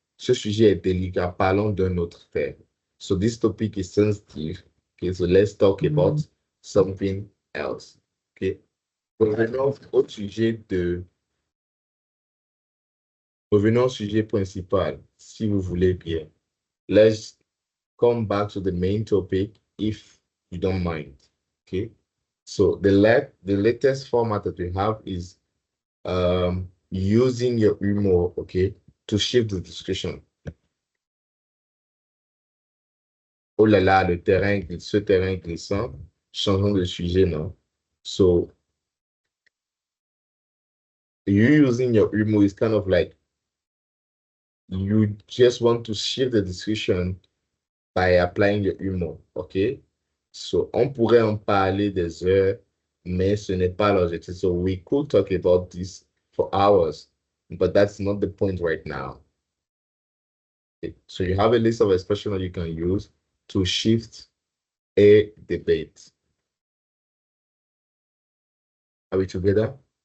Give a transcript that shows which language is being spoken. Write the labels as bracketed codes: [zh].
[fr] Ce sujet est délicat, parlons d'un autre thème. [en] So this topic is sensitive. Okay, so let's talk about something else. Okay? [fr] Revenons au sujet revenons au sujet principal, si vous voulez bien. [en] Let's come back to the main topic if you don't mind. Okay. So the latest format that we have is using your humor, okay, to shift the discussion. [fr] Oh là là, ce terrain glissant, changeons de sujet, non? [en] So you using your humor is kind of like you just want to shift the discussion by applying your humor, okay? [fr] So, on pourrait en parler des heures, mais ce n'est pas l'objectif. [en] So, we could talk about this for hours, but that's not the point right now. Okay. So, you have a list of expressions that you can use to shift a debate. Are we together?